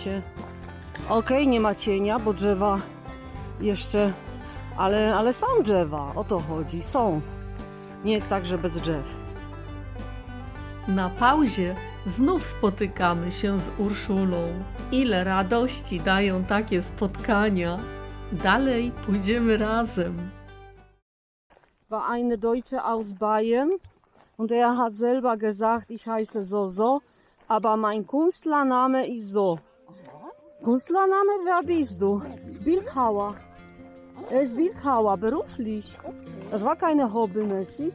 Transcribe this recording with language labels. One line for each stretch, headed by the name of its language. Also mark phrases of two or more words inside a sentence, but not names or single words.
Polish: Okej, nie ma cienia, bo drzewa jeszcze Ale są drzewa, o to chodzi, są. Nie jest tak, że bez drzew. Na pauzie znów spotykamy się z Urszulą. Ile radości dają takie spotkania. Dalej pójdziemy razem.
German: War eine Deutsche aus Bayern und er hat selber gesagt, ich heiße so, aber mein Künstlername ist so. Künstlername, wer bist du? Bildhauer. Er ist Bildhauer, beruflich. Das war keine hobbymäßig.